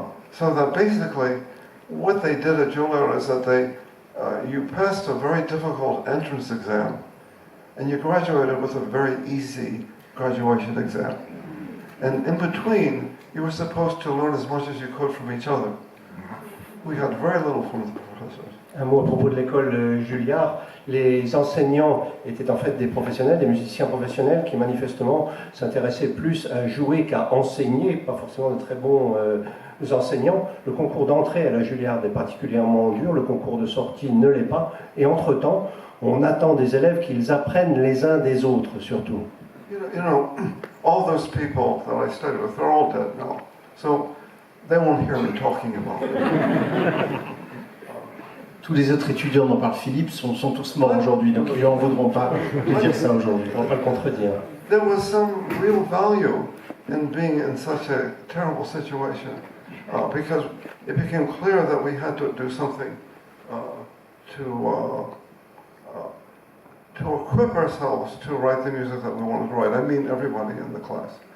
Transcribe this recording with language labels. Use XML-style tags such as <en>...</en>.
<en>So that basically, what they did at Juilliard is that you passed a very difficult entrance exam, and you graduated with a very easy graduation exam. And in between, you were supposed to learn as much as you could from each other. We had very little from the professors.</en> <fr>Un mot à propos de l'école Juilliard. Les enseignants étaient en fait des professionnels, des musiciens professionnels qui manifestement s'intéressaient plus à jouer qu'à enseigner, pas forcément de très bons enseignants. Le concours d'entrée à la Juilliard est particulièrement dur, le concours de sortie ne l'est pas, et entre-temps, on attend des élèves qu'ils apprennent les uns des autres surtout.</fr> <en>You know, all those people that I studied with, they're all dead now, so they won't hear me talking about it.</en> <fr>Tous les autres étudiants dont parle Philippe sont tous morts aujourd'hui, donc ils n'en voudront pas de dire ça aujourd'hui. On ne va pas le contredire.</fr> <en>There was some real value in being in such a terrible situation because it became clear that we had to do something to equip ourselves to write the music that we wanted to write. I mean everybody in the class.</en>